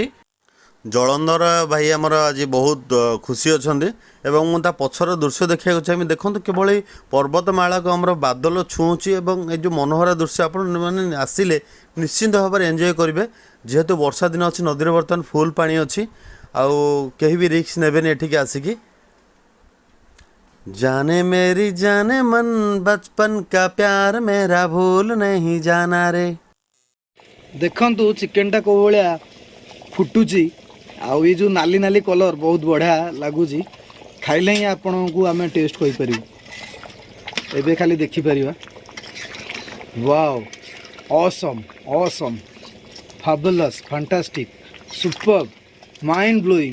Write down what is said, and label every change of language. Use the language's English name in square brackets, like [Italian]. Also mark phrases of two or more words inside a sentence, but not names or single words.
[Odia] ଜଳନ୍ଧର ଭାଇ ଆମର ଆଜି ବହୁତ ଖୁସି ଅଛନ୍ତି ଏବଂ ମୁଁ ତା ପଛର ଦୃଶ୍ୟ ଦେଖିବାକୁ ଚାହିଁବି। ଦେଖନ୍ତୁ କିଭଳି ପର୍ବତମାଳାକୁ ଆମର ବାଦଲ ଛୁଉଁଛି ଏବଂ ଏ ଯେଉଁ ମନୋହର ଦୃଶ୍ୟ ଆପଣମାନେ ଆସିଲେ ନିଶ୍ଚିନ୍ତ ଭାବରେ ଏନ୍ଜୟ କରିବେ। ଯେହେତୁ ବର୍ଷା ଦିନ ଅଛି, ନଦୀରେ ବର୍ତ୍ତମାନ ଫୁଲ୍ ପାଣି ଅଛି ଆଉ କେହି ବି ରିସ୍କ ନେବେନି ଏଠିକି ଆସିକି। [Hindi] जाने मेरी जाने मन बचपन का प्यार मेरा भूल नहीं जाना रे। [Odia] ଦେଖନ୍ତୁ ଚିକେନଟା କେଉଁ ଭଳିଆ ଫୁଟୁଛି ଆଉ ଏଇ ଯେଉଁ ନାଲି ନାଲି କଲର୍ ବହୁତ ବଢ଼ିଆ ଲାଗୁଛି। ଖାଇଲେ ହିଁ ଆପଣଙ୍କୁ ଆମେ ଟେଷ୍ଟ କହିପାରିବୁ। ଏବେ ଖାଲି ଦେଖିପାରିବା। [English] wow, awesome awesome, fabulous, fantastic, super, mind blowing.